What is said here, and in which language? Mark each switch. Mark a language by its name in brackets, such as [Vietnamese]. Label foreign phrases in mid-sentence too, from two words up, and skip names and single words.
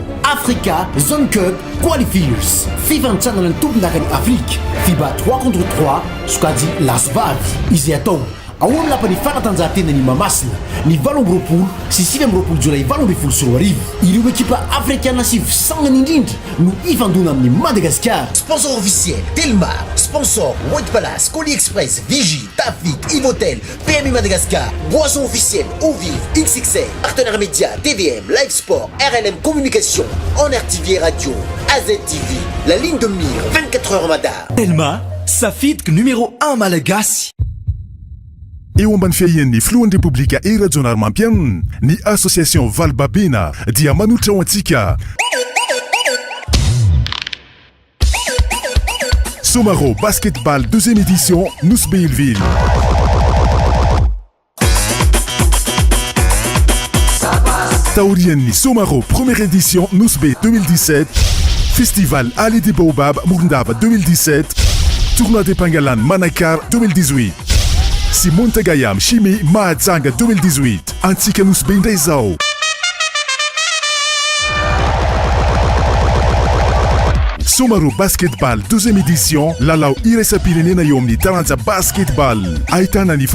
[Malagasy] Africa Zone Cup Qualifiers fifantsangana ny tompon-daka ny Afrique FIBA 3 contre 3 sokajy lasivavy izay atao ao amin'ny lapany fanatanjahantena ny Mamasina ny 8 sy 9 Jolay 2024 ireo ekipa africaine sy visangana indrindra no ifandona amin'ny Madagascar. [French] Sponsor officiel Telmar, sponsor White Palace, Colis Express, Vigie, Tafit, Ivotel, PMU Madagascar, boisson officielle Ovive, XXL, partenaire média TVM, Live Sport, RLM Communication, Honor TV Radio, AZTV, la ligne de mire 24 heures Madar. [Malagasy] Telma, safidika numéro 1 malagasy. Eo ambany fiahian'ny filohan'ny repoblika era-jonary mampianina ny association Valbabena dia manolotra ho antsika Somaro Basketball 2e édition Nousbelville. Taorian'ny Somaro première édition Nousbe 2017, Festival Allée des Baobab Mourndava 2017, Tournoi des Pangalan Manakar 2018. Si Montagayam Chimé Mahadzanga 2018 antsika Nousbe indray zao. Somaro Basketball 2e édition lalao iraisam-pirenena eo amin'ny taranja basketball ahitana ny